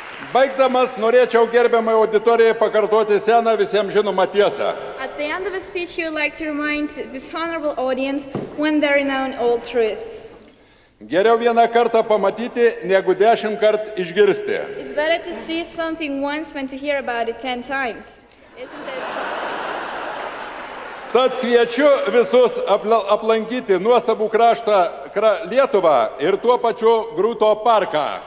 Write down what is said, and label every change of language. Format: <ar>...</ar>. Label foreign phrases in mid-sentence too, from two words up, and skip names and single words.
<lt>Baigdamas norėčiau gerbiamai auditorijai pakartoti seną visiems žinomą tiesą.</lt> <en>At the end of his speech, he would like to remind this honorable audience one very known old truth.</en> <lt>Geriau vieną kartą pamatyti, negu 10 kartų išgirsti.</lt> <en>It's better to see something once than to hear about it 10 times, isn't it?</en> <lt>Tad kviečiu visus aplankyti nuostabų kraštą Lietuvą ir tuo pačiu Grūto parką.</lt>